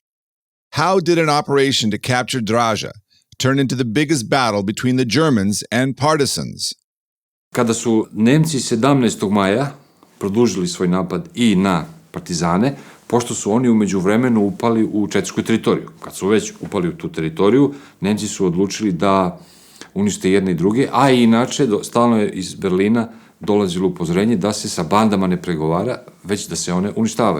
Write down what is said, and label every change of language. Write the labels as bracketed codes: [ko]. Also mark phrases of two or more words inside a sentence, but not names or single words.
[en] How did an operation to capture Draža turn into the biggest battle between the Germans and partisans? [sr] Kada su Nemci 17. maja produžili svoj napad i na partizane, pošto su oni u međuvremenu upali u četničku teritoriju. Kad su već upali u tu teritoriju, Nemci su odlučili da unište jedne i druge, a i inače stalno je iz Berlina dolazilo upozorenje da se sa bandama ne pregovara, već da se one uništavaju.